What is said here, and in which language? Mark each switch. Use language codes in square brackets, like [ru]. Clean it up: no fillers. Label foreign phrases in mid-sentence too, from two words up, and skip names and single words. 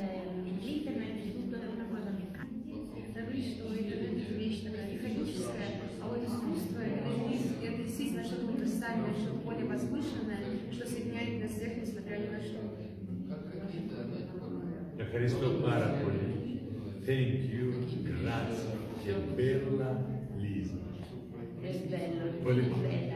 [it] L'internet è tutto una cosa meccanica. [ru] Говорит, что интернет это вещь такая механическая, а вот искусство это действительно что-то универсальное, что-то более возвышенное, что соединяет нас всех, несмотря ни на что. [el] Ευχαριστώ πάρα πολύ. [en] Thank you, [it] grazie, che bella Lisa. È bello, Volevo- è